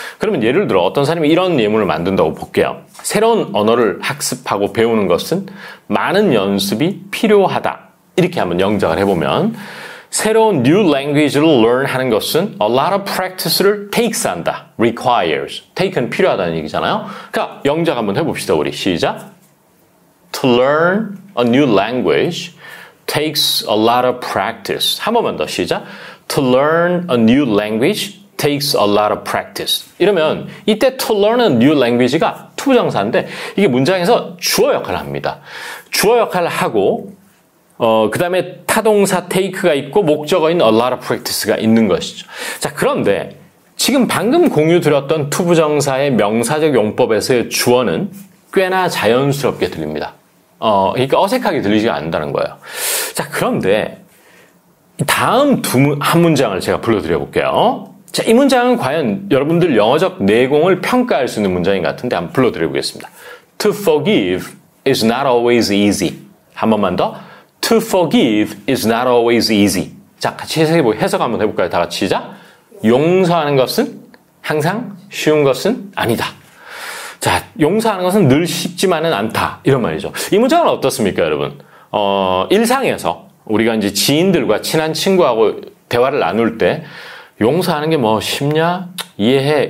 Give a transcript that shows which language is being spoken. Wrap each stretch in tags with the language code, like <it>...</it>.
<ko>그러면 예를 들어 어떤 사람이 이런 예문을 만든다고 볼게요. 새로운 언어를 학습하고 배우는 것은 많은 연습이 필요하다. 이렇게 한번 영작을 해보면 새로운</ko> <en>new language</en> <ko>를 learn 하는 것은</ko> <en>a lot of practice</en> <ko>를 takes 한다.</ko> <en>requires.</en> <ko>take는 필요하다는 얘기잖아요. 그러니까 영작 한번 해봅시다. 우리 시작.</ko> <en>To learn a new language takes a lot of practice.</en> <ko>한 번만 더 시작.</ko> <en>To learn a new language takes a lot of practice.</en> <ko>이러면 이때</ko> <en>to learn a new language</en> <ko>가 투부정사인데 이게 문장에서 주어 역할을 합니다. 주어 역할을 하고 그 다음에 타동사 take가 있고 목적어인</ko> <en>a lot of practice</en> <ko>가 있는 것이죠. 자, 그런데 지금 방금 공유 드렸던 투부정사의 명사적 용법에서의 주어는 꽤나 자연스럽게 들립니다. 그러니까 어색하게 들리지가 않는다는 거예요. 자, 그런데 다음 한 문장을 제가 불러드려 볼게요. 자, 이 문장은 과연 여러분들 영어적 내공을 평가할 수 있는 문장인 것 같은데 한번 불러드려 보겠습니다.</ko> <en>To forgive is not always easy.</en> <ko>한 번만 더.</ko> <en>To forgive is not always easy.</en> <ko>자, 같이 해석 한번 해볼까요? 다 같이 시작. 용서하는 것은 항상 쉬운 것은 아니다. 자, 용서하는 것은 늘 쉽지만은 않다. 이런 말이죠. 이 문장은 어떻습니까, 여러분? 일상에서 우리가 이제 지인들과 친한 친구하고 대화를 나눌 때 용서하는 게 뭐 쉽냐? 이해해.</ko>